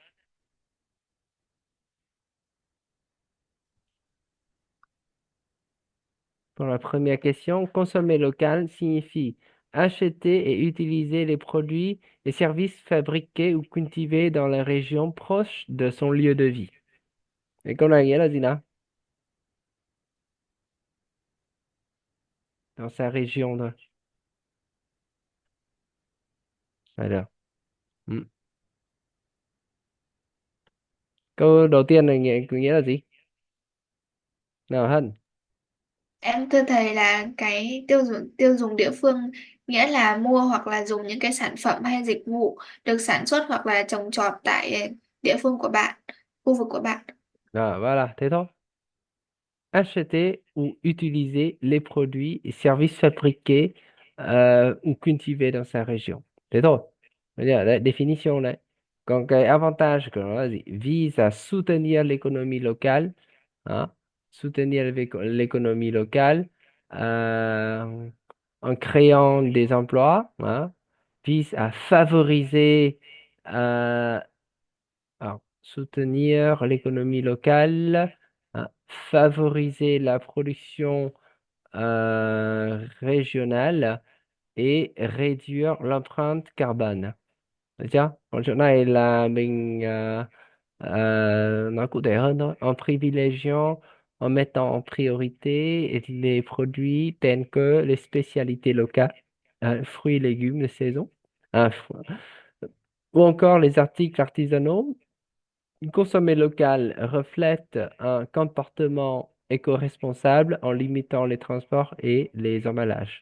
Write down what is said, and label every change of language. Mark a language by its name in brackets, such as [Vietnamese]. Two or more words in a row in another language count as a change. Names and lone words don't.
[French] Pour la première question, consommer local signifie acheter et utiliser les produits et services fabriqués ou cultivés dans la région proche de son lieu de vie. Et qu'on a là, Zina, dans sa région de... Alors. [Vietnamese] Ừ. Câu đầu tiên này nghĩa là gì? Nào Hân. Em thưa thầy là cái tiêu dùng địa phương nghĩa là mua hoặc là dùng những cái sản phẩm hay dịch vụ được sản xuất hoặc là trồng trọt tại địa phương của bạn, khu vực của bạn. Ah, voilà, thế thôi. [French] Acheter ou utiliser les produits et services fabriqués ou cultivés dans sa région. [Vietnamese] Thế thôi. Bây [French] la définition [Vietnamese] này. Còn cái avantage của nó là gì? [French] Vise à soutenir l'économie locale, hein, soutenir l'économie locale en créant des emplois, hein, vise à favoriser alors, soutenir l'économie locale, favoriser la production régionale et réduire l'empreinte carbone. [Vietnamese] Được chưa? Còn chỗ này là mình nói cụ thể hơn thôi. [French] En privilégiant, en mettant en priorité les produits tels que les spécialités locales, fruits et légumes de saison, hein, ou encore les articles artisanaux. Consommer local reflète un comportement éco-responsable en limitant les transports et les emballages.